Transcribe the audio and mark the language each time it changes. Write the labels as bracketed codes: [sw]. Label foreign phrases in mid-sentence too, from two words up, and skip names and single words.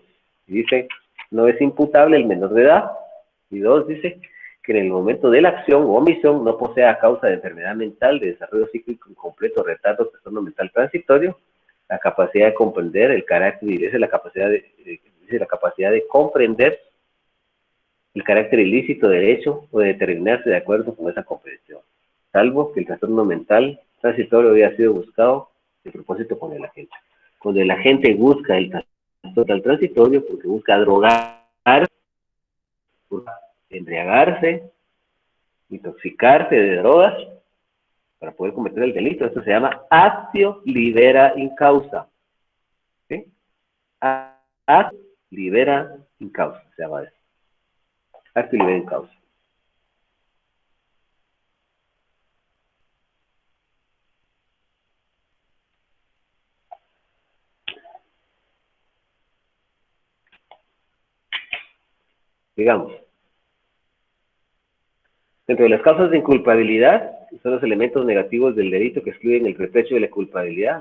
[es] Y dice, no es imputable el menor de edad. Y 2, dice que en el momento de la acción o omisión no posea a causa de enfermedad mental, de desarrollo psíquico incompleto, retardo, trastorno mental transitorio, la capacidad de comprender el carácter, y dice la capacidad de comprender el carácter ilícito del hecho o de determinarse de acuerdo con esa comprensión, salvo que el trastorno mental transitorio había sido buscado de propósito con el agente. Cuando el agente busca el trastorno transitorio porque busca drogar, embriagarse, intoxicarse de drogas para poder cometer el delito, esto se llama [la] actio libera in causa. ¿Sí? Actio libera in causa, [es] se llama eso. [la] Actio libera in causa. [es] Digamos, dentro de las causas de inculpabilidad son los elementos negativos del delito que excluyen el reproche de la culpabilidad.